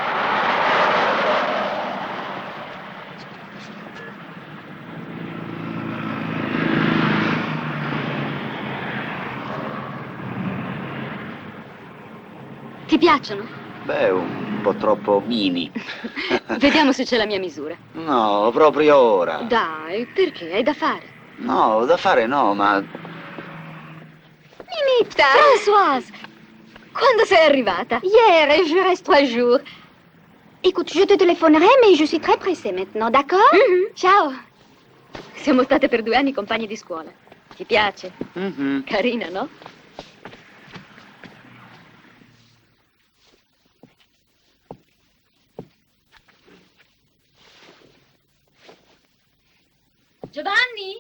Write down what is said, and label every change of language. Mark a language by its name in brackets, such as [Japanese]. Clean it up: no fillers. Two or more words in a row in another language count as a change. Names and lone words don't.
[Italian] Ti piacciono? Beh, un po' troppo mini. Vediamo se c'è la mia misura. No, proprio ora. Dai, perché? Hai da fare. No, da fare no, ma... Ninetta! Françoise! Quando sei arrivata? [French] Hier, et je reste 3 jours. Écoute, je te téléphonerai, mais je suis très pressée maintenant, d'accord? [Italian] Ciao. Siamo state per 2 anni compagni di scuola. Ti piace? Carina, no? Giovanni?